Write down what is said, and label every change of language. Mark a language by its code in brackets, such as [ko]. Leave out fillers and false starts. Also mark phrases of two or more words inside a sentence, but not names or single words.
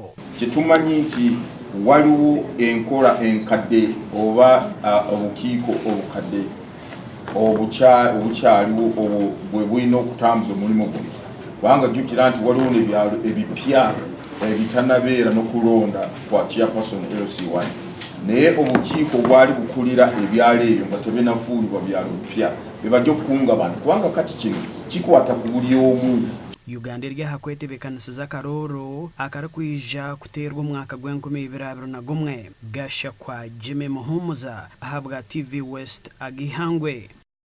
[lg] Kyetumanyi nti waliwo enkora enkadde oba obukiiko obukadde obukyaliwo obwo bwe bulina okutambuza omulimu guno. Kubanga jjukira nti waliwo n'ebyalo ebipya ebitanabeera n'okulonda kwa chairperson LC1. Naye obukiiko bwali bukulira ebyalo ebyo nga tebinafuulibwa byalo bipya bibajja okukunga abantu kubanga kati kino kikwata ku buli omu. [nyn] Uganda eri aha kwetebekanisiza karuuru akari kwija kuteerwa omwaka gw'2021 gasha kwa Jimmy Muhumuza ahabwa TV West agihangwe.